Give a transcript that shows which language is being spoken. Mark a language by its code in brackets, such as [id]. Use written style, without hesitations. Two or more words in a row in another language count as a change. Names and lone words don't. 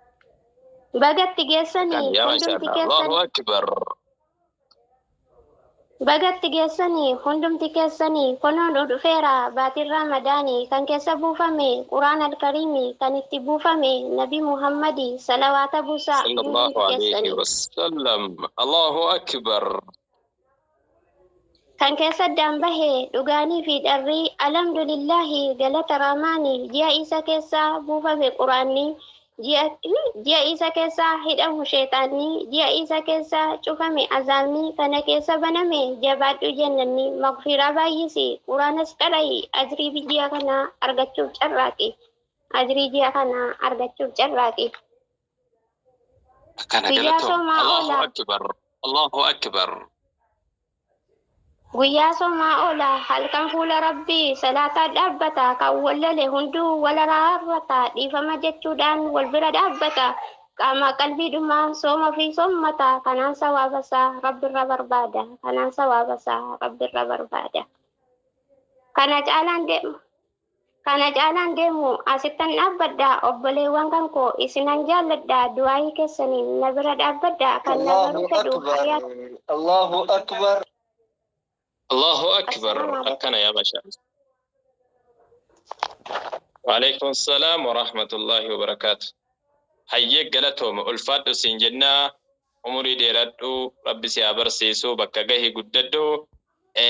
[om] Bagatti geessanii hundumti [ar] الله أكبر. [om] Bagatti geessanii hundumti keessanii kunuun dhufeera baatiin ramadaanii kan keessa buufame [ar] القرآن الكريم [om] kan itti buufame nabi Muhammadi salawaata buusaa [ar] صلى الله عليه وسلم. الله أكبر. [om] kan keessa dambahe dhugaanii fi dharrii alhamdulillahi galata rahmaanii ji'a isa keessa buufame quraanni ji'a isa keessa hidhamu sheexaanni ji'a isa keessa cufame azaabni kana keessa baname jabaadhu jennanni magfiraa baay'isi quraanas qara'i ajrii ji'a kana argachuuf carraaqi ajrii ji'a kana argachuuf carraaqi Kana galatoom. [ar] الله أكبر. الله أكبر. [om] guyyaa somaa oola halkan fuula rabbii salaataa dhaabbata kan wallale hunduu wal raarrata dhiifama jechuudhaan wal bira dhaabbata qaama qalbiidhumaan sooma fi sommata kanaan sawaabasaa rabbirra barbaada kanaan sawaabasaa rabbirra barbaada kana caalaan deemu asittan dhaabbadha obboleewwan kan koo isinan jaalladha du'aayii keessaniin na bira dhaabbadha kan na baruu fedhu hayyaat [ar] الله أكبر. الله أكبر. [om] Akkana yaa masha. [ar] وعليكم السلام ورحمة الله وبركاته. [om] Hayyee galatoom ulfaadhu siin jennaa umurii dheeradhu rabbi si abarsiisu bakka gahi guddadhu.